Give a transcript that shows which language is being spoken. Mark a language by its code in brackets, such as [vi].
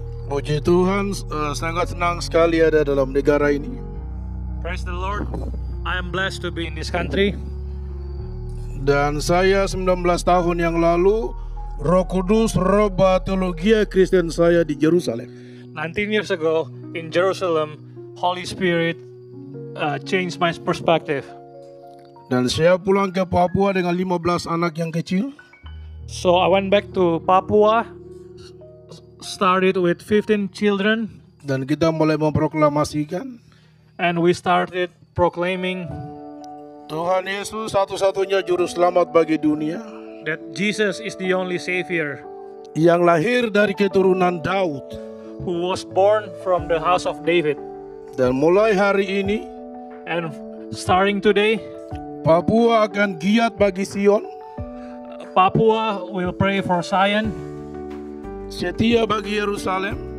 [id] Puji Tuhan, sangat senang sekali ada dalam negara ini. [en] Praise the Lord. I am blessed to be in this country. [id] Dan saya 19 tahun yang lalu, Roh Kudus roba teologi Kristen saya di Yerusalem. [en] 19 years ago in Jerusalem, Holy Spirit changed my perspective. [id] Dan saya pulang ke Papua dengan 15 anak yang kecil. [en] So I went back to Papua, started with 15 children. [id] Dan kita mulai memproklamasikan [en] and we started proclaiming [id] Tuhan Yesus satu-satunya juru selamat bagi dunia, [en] that Jesus is the only Savior [id] yang lahir dari keturunan Daud. [en] who was born from the house of David. [id] Dan mulai hari ini [en] And starting today, [id] Papua akan giat bagi Sion, [en] Papua will pray for Zion, [id] setia bagi Yerusalem,